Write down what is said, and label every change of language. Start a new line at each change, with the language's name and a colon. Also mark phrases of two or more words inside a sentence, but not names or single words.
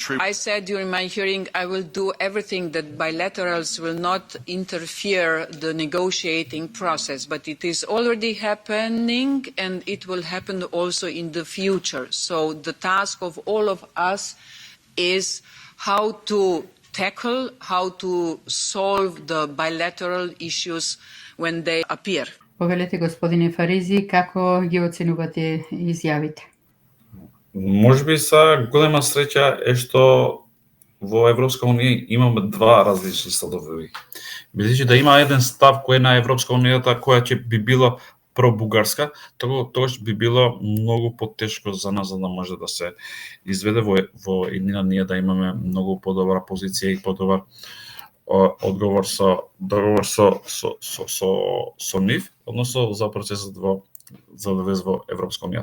English: I said during my hearing I will do everything that bilaterals will not interfere the negotiating process, but it is already happening and it will happen also in the future. So the task of all of us is how to tackle, how to solve the bilateral issues when they appear.
Macedonian: Повелете, господине Фаризи, како ги оценувате изјавите? Можеби са голема среќа е што во Европска унија имаме два различни стavoви. Бидејќи да има еден став кој е на Европска унијата која ќе би била пробугарска, тогаш би било многу потешко за нас за да може да се изведе во иднина ние да имаме многу подобра позиција и подобар одговор договор со нив, односно за процесот за влез во Европска унија.